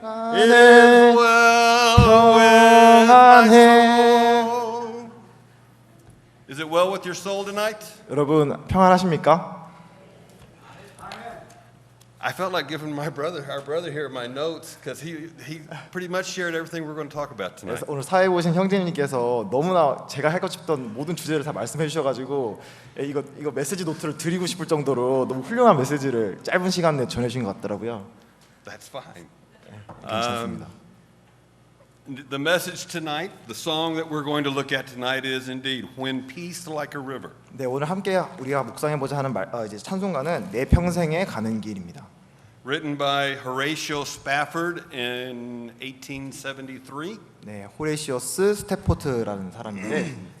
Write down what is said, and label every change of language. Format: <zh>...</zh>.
<en>It is well with my soul. Is it well with your soul tonight?</en> <ko>여러분 평안하십니까?</ko> <en>I felt like giving our brother here my notes because he pretty much shared everything we're going to talk about tonight.</en> <ko>오늘 사회 오신 형제님께서 너무나 제가 하고 싶던 모든 주제를 다 말씀해 주셔가지고 이거 메시지 노트를 드리고 싶을 정도로 너무 훌륭한 메시지를 짧은 시간 내에 전해주신 것 같더라고요.</ko> <en>That's fine.</en> <ko>괜찮습니다.</ko> <en>The message tonight, the song that we're going to look at tonight is indeed "When Peace Like a River."</en> <ko>네, 오늘 함께 우리가 묵상해 보자 하는 이제 찬송가는 내 평생에 가는 길입니다.</ko> <en>Written by Horatio Spafford in 1873.</en> <ko>네, 호레시어스 스태포트라는 사람인데</ko>